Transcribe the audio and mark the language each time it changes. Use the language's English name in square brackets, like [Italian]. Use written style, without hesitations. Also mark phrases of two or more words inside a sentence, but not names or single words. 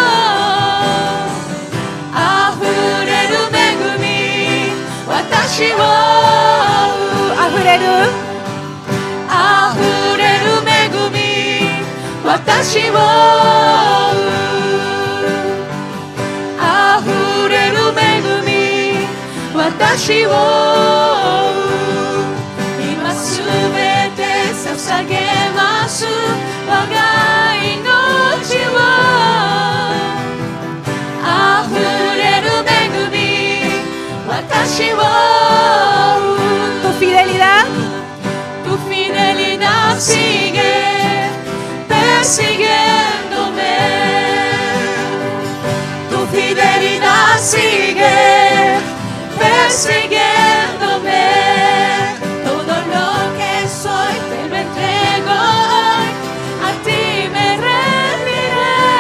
[Japanese] 溢れる恵み私を溢れる恵み私を溢れる恵み私を今すべて捧げます我が命を溢れる恵み私を [Spanish] tu fidelidad sigue persiguiéndome tu fidelidad sigue persiguiéndome todo lo que soy te lo entrego hoy a ti me rendiré